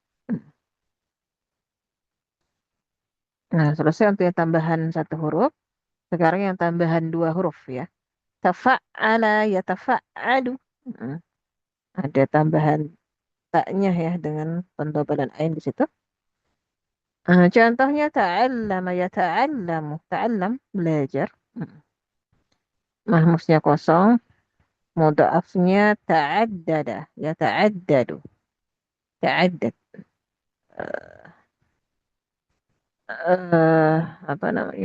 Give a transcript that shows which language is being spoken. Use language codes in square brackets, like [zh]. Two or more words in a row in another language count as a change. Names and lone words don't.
[id] Nah, selesai untuk yang tambahan satu huruf. Sekarang yang tambahan dua huruf ya. [ar] تفعّل يتفعّل. [id] Hmm, Ada tambahan taknya ya dengan pendobalan ain di situ. [ar] Contohnya تعلّم يتعلّم. [id] Ta'allam belajar. Mahmusnya kosong. [ar] Mudha'afnya تعدّد يتعدّد. [id] Ta'addad. eh Apa namanya?